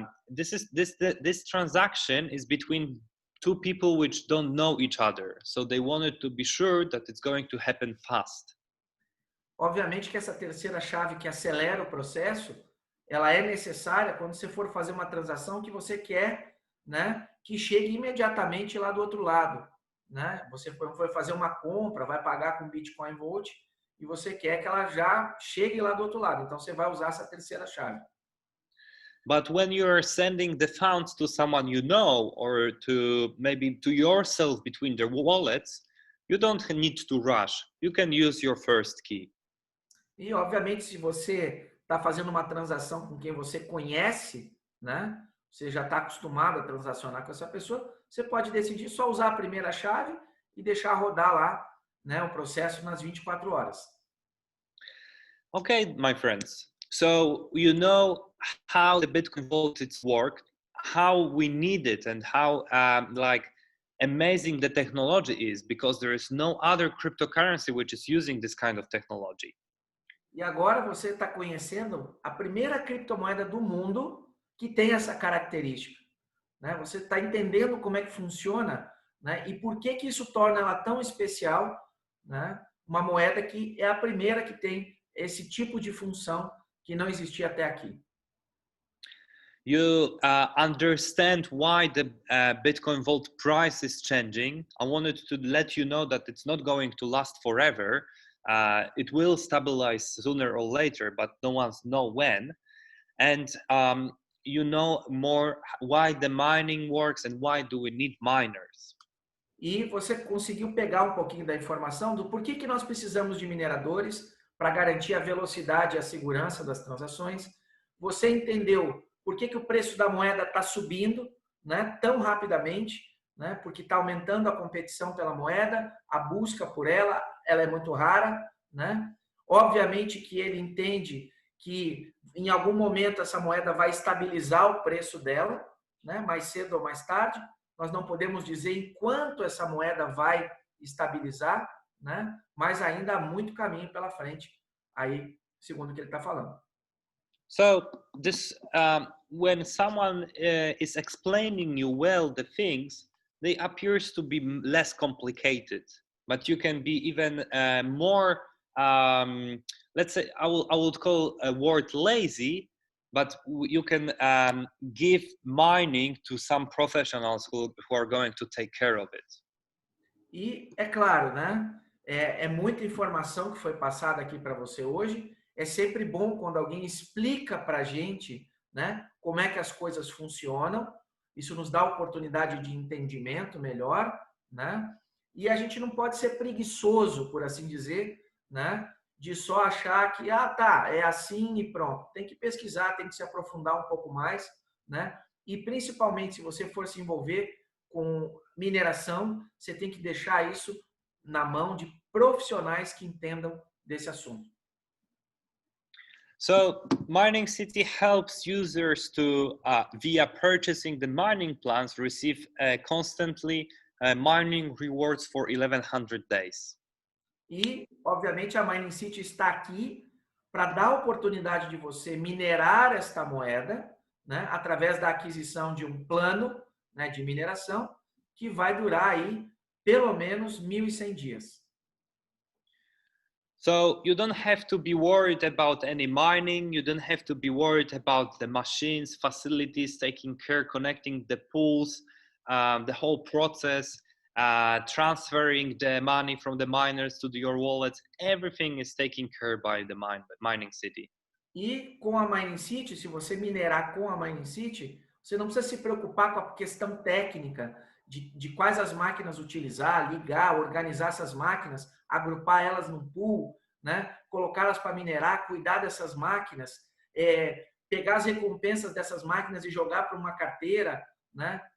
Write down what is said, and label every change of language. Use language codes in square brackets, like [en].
[en] This transaction is between two people which don't know each other, so they wanted to be sure that it's going to happen fast. [pt] Obviamente que essa terceira chave que acelera o processo, ela é necessária quando você for fazer uma transação que você quer, né, que chegue imediatamente lá do outro lado, né? Você foi fazer uma compra, vai pagar com Bitcoin Volt e você quer que ela já chegue lá do outro lado. Então você vai usar essa terceira chave. [en] But when you're sending the funds to someone you know, or to maybe to yourself between their wallets, you don't need to rush. You can use your first key. [pt] E obviamente, se você está fazendo uma transação com quem você conhece, né? Você já está acostumado a transacionar com essa pessoa, você pode decidir só usar a primeira chave e deixar rodar lá, né, o processo nas 24 horas. [en] Okay, my friends. So you know how the Bitcoin Vault works, how we need it, and how like amazing the technology is, because there is no other cryptocurrency which is using this kind of technology. [pt] E agora você está conhecendo a primeira criptomoeda do mundo que tem essa característica, né? Você está entendendo como é que funciona, né? E por que isso torna ela tão especial, né? Uma moeda que é a primeira que tem esse tipo de função que não existia até aqui. [en] You understand why the Bitcoin Vault price is changing. I wanted to let you know that it's not going to last forever. It will stabilize sooner or later, but no one knows when. And you know more why the mining works and why do we need miners. [pt] E você conseguiu pegar um pouquinho da informação do porquê que nós precisamos de mineradores para garantir a velocidade e a segurança das transações. Você entendeu por que o preço da moeda está subindo, né, tão rapidamente, né, porque está aumentando a competição pela moeda, a busca por ela é muito rara, né? Obviamente que ele entende que em algum momento essa moeda vai estabilizar o preço dela, né, mais cedo ou mais tarde. Nós não podemos dizer em quanto essa moeda vai estabilizar, né? Mas ainda há muito caminho pela frente, aí, segundo o que ele está falando. [en] So this, when someone is explaining you well the things, they appears to be less complicated, but you can be even more, let's say, I would call a word lazy, but you can give mining to some professionals who are going to take care of it. [pt] E é claro, né? É muita informação que foi passada aqui para você hoje. É sempre bom quando alguém explica para a gente, né, como é que as coisas funcionam. Isso nos dá oportunidade de entendimento melhor, né? E a gente não pode ser preguiçoso, por assim dizer, né? de só achar que, tá, é assim e pronto. Tem que pesquisar, tem que se aprofundar um pouco mais, né? E principalmente se você for se envolver com mineração, você tem que deixar isso na mão de profissionais que entendam desse assunto. [en] So MiningCity helps users to, via purchasing the mining plans, receive constantly mining rewards for 1100 days. [pt] E, obviamente, a MiningCity está aqui para dar a oportunidade de você minerar esta moeda, né, através da aquisição de um plano, né, de mineração, que vai durar aí pelo menos 1.100 dias. [en] So you don't have to be worried about any mining. You don't have to be worried about the machines, facilities, taking care, connecting the pools, the whole process, transferring the money from the miners to your wallets. Everything is taken care by the MiningCity. [pt] E com a MiningCity, se você minerar com a MiningCity, você não precisa se preocupar com a questão técnica de quais as máquinas utilizar, ligar, organizar essas máquinas, agrupar elas num pool, né? Colocá-las para minerar, cuidar dessas máquinas, pegar as recompensas dessas máquinas e jogar para uma carteira, né?